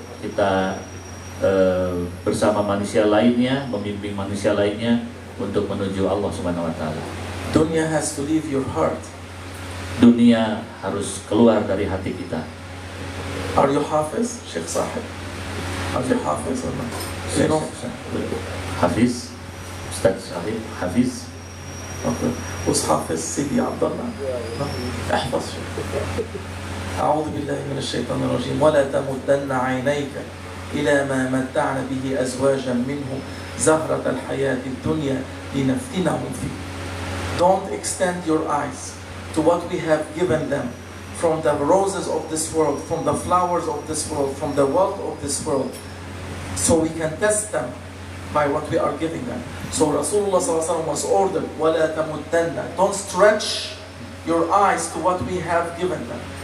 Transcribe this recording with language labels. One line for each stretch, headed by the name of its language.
Indonesian: Kita bersama manusia lainnya, membimbing manusia lainnya untuk menuju Allah Subhanahu wa taala.
English: Dunya has to leave your heart.
Indonesian: Dunia harus keluar dari hati kita.
English: Are you hafiz, Sheikh Sahib? Are you hafiz or not? You know, Hafiz, Ustaz Sahib, Hafiz. okay. Who's hafiz? Sidi Abdullah.
Arabic: احفظ شيخ. أعوذ بالله من الشيطان الرجيم. ولا تمدن عينيك إلى ما متعنا به أزواجا منهم زهرة الحياة الدنيا لنفتنهم فيه.
English: Don't extend your eyes to what we have given them from the roses of this world, from the flowers of this world, from the wealth of this world, so we can test them by what we are giving them. So Rasulullah ﷺ was ordered,
Arabic: وَلَا تَمُدَّنَّ,
English: don't stretch your eyes to what we have given them.